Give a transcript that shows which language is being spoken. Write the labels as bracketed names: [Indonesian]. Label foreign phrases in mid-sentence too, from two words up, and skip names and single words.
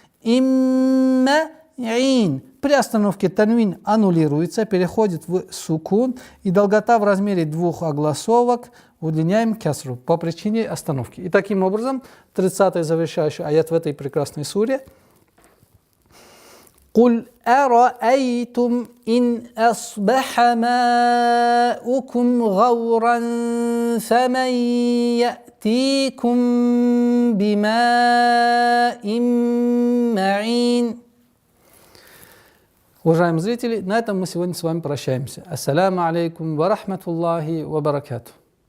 [Russian] Имма'ин. При остановке танвин аннулируется, переходит в сукун, и долгота в размере 2 огласовок удлиняем кесру по причине остановки. И таким образом, 30-й завершающий аят в этой прекрасной суре. [Arabic] قُلْ أَرَأَيْتُمْ إِنْ أَصْبَحَ مَاؤُكُمْ غَوْرًا فَمَنْ يَأْتِيكُمْ بِمَاءٍ مَعِينٍ. [Russian] Уважаемые зрители, на этом мы сегодня с вами прощаемся. [Arabic] السلام عليكم ورحمة الله وبركاته.